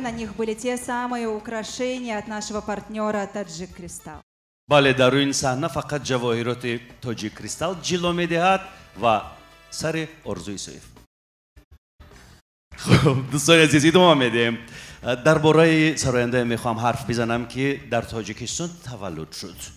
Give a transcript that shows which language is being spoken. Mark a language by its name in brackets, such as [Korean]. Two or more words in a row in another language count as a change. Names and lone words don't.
[Russian] На них были те самые украшения от нашего партнера Таджик Кристалл. [Persian] بله در این صحنه فقط جواهرات تاجیک کریستال جلوه میدهد و سر آرزوی سیف. دوستان عزیز ادامه میدیم. درباره سراینده میخوام حرف بزنم که در تاجیکستان تولد شد.